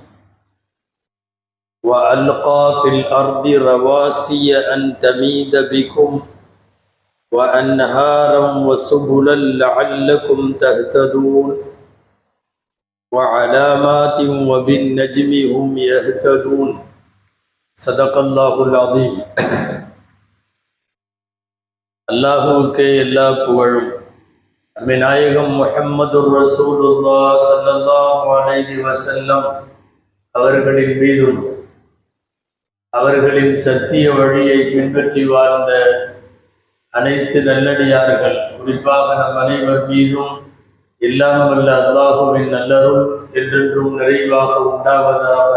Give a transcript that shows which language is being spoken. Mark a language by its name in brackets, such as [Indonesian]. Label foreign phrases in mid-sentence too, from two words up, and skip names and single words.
[Arabic] وألقى في الأرض رواسي أن تميد بكم وأنهارا وسبلا لعلكم تهتدون وعلامات وبالنجم هم يهتدون صدق الله العظيم. [Tamil] அல்லாஹுவுக்கே எல்லா புகழும். நாயகம் [Arabic] محمد رسول الله صلى الله عليه وسلم [Tamil] அவர்களின் மீதும் அவர்களின் சத்திய வழியை பின்பற்றி வாழ்ந்த அனைத்து நல்லடியார்கள், குறிப்பாக நம் அனைவர் மீதும் எல்லாம் வல்ல அல்லாஹுவின் நல்லருள் என்றென்றும் நிறைவாக உண்டாவதாக.